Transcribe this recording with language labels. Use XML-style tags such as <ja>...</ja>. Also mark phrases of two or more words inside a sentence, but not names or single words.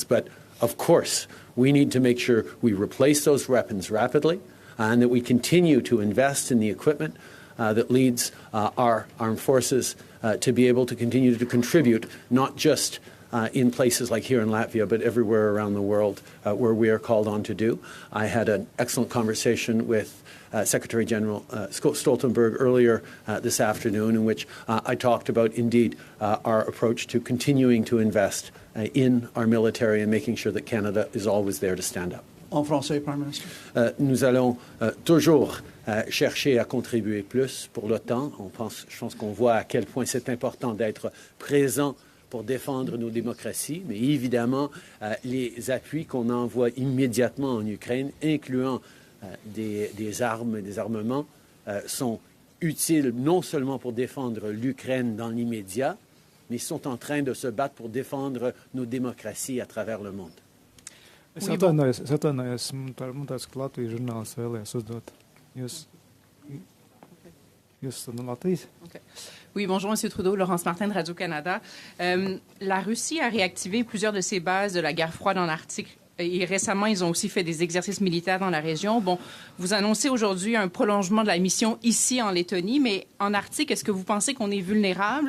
<en>But of course, we need to make sure we replace those weapons rapidly and that we continue to invest in the equipment that leads our armed forces to be able to continue to contribute, not just in places like here in Latvia, but everywhere around the world where we are called on to do. I had an excellent conversation with Secretary General Stoltenberg earlier this afternoon, in which I talked about, indeed, our approach to continuing to invest in our military and making sure that Canada is always there to stand up.</en> <fr>En français,</fr> <en>Prime Minister.</en> <fr>Nous allons toujours chercher à contribuer plus pour l'OTAN. Je pense qu'on voit à quel point c'est important d'être présent pour défendre nos démocraties, mais évidemment, les appuis qu'on envoie immédiatement en Ukraine, incluant des armes et des armements, sont utiles non seulement pour défendre l'Ukraine dans l'immédiat, mais sont en train de se battre pour défendre nos démocraties à travers le monde.</fr> <lv>Es atvainojos, man tāds, ka Latvijas žurnālists vēlējās uzdot. Jūs esat no Latvijas?</lv> <fr>Okay. Oui, bonjour, M. Trudeau, Laurence Martin de Radio-Canada. La Russie a réactivé plusieurs de ses bases de la guerre froide en Arctique. Et récemment, ils ont aussi fait des exercices militaires dans la région. Bon, vous annoncez aujourd'hui un prolongement de la mission ici en Lettonie, mais en Arctique, est-ce que vous pensez qu'on est vulnérable?</fr>